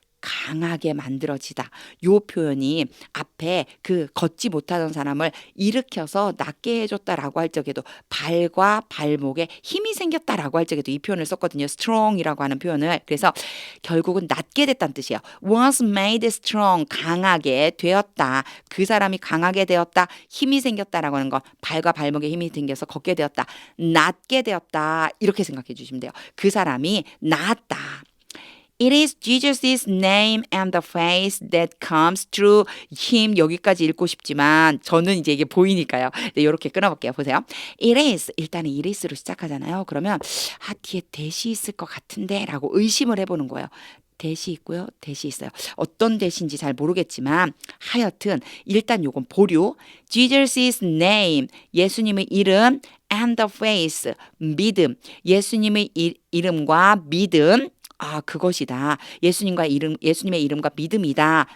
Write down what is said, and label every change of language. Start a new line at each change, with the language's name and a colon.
Korean: 강하게 만들어지다. 요 표현이 앞에 그 걷지 못하던 사람을 일으켜서 낫게 해줬다라고 할 적에도 발과 발목에 힘이 생겼다라고 할 적에도 이 표현을 썼거든요. strong이라고 하는 표현을. 그래서 결국은 낫게 됐다는 뜻이에요.
English: was made strong,
Korean: 강하게 되었다. 그 사람이 강하게 되었다. 힘이 생겼다라고 하는 건 발과 발목에 힘이 생겨서 걷게 되었다. 낫게 되었다. 이렇게 생각해 주시면 돼요. 그 사람이 나았다.
English: It is Jesus' name and the face that comes through him.
Korean: 여기까지 읽고 싶지만 저는 이제 이게 보이니까요. 네, 이렇게 끊어볼게요. 보세요.
English: It is.
Korean: 일단은 it is로 시작하잖아요. 그러면 뒤에 대시 있을 것 같은데 라고 의심을 해보는 거예요. 대시 있고요. 대시 있어요. 어떤 대시인지 잘 모르겠지만 하여튼 일단 요건 보류.
English: Jesus' name.
Korean: 예수님의 이름
English: and the face.
Korean: 믿음. 예수님의 이름과 믿음. 그것이다. 예수님의 이름과 믿음이다.